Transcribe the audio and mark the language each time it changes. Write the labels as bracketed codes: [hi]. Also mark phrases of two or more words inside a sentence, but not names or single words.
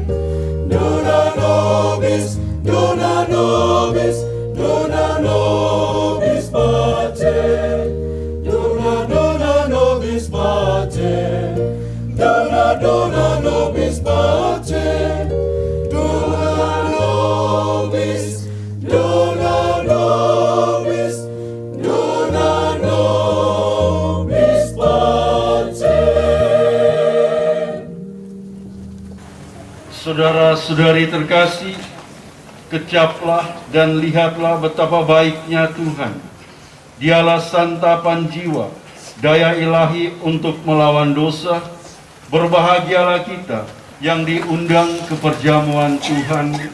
[la] dona nobis, dona nobis, dona nobis pacem, dona, dona nobis pacem, dona, dona nobis pacem, dona nobis, dona nobis, dona nobis pacem. [id] Saudara-saudari terkasih, kecaplah dan lihatlah betapa baiknya Tuhan. Dialah santapan jiwa, daya ilahi untuk melawan dosa. Berbahagialah kita yang diundang ke perjamuan Tuhan.